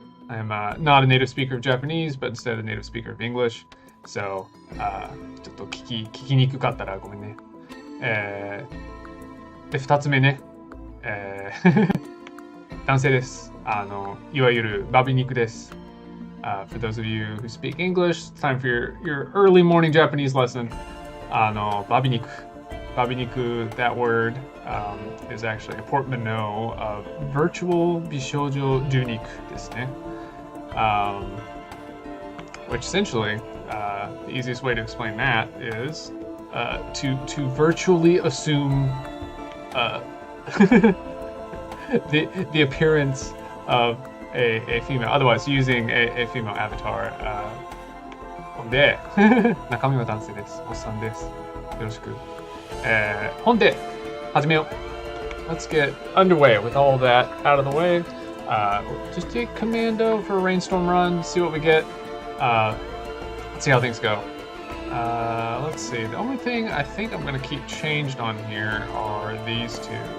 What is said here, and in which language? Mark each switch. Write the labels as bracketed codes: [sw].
[en] I'm not a native speaker of Japanese, but instead a native speaker of English. [ja] So, ちょっと聞きにくかったらごめんね。で、2つ目ね。男性です。いわゆるバビ肉です。 [en] For those of you who speak English, it's time for your early morning Japanese lesson. [ja] バビ肉。 [en] バビ肉, that word is actually a portmanteau of virtual [ja] 美少女受肉ですね。 [en] Which essentially, the easiest way to explain that is to virtually assume the appearance of a female, otherwise using a female avatar. [ja] ほんで、中身は男性です。おっさんです。よろしく。ほんで、始めよう。 [en] Let's get underway with all that out of the way. Just take commando for a rainstorm run, see what we get. See how things go. Let's see. The only thing I think I'm going to keep changed on here are these two.